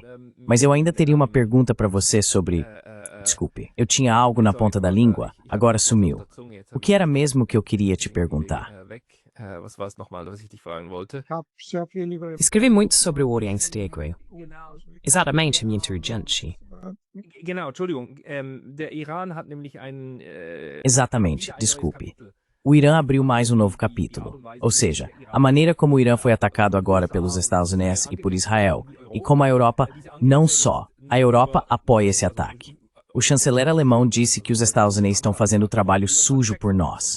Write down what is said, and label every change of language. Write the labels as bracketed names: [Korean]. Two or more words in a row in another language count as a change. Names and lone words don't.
[Portuguese] Mas eu ainda teria uma pergunta para você sobre... Desculpe, eu tinha algo na ponta da língua, agora sumiu. O que era mesmo que eu queria te perguntar? Escrevi muito sobre o Oriente Extremo. Exatamente, minha inteligente. [German] Genau, Entschuldigung. Der Iran hat nämlich [Portuguese] Exatamente, desculpe. O Irã abriu mais um novo capítulo, ou seja, a maneira como o Irã foi atacado agora pelos Estados Unidos e por Israel, e como a Europa, não só, a Europa apoia esse ataque. O chanceler alemão disse que os Estados Unidos estão fazendo o trabalho sujo por nós.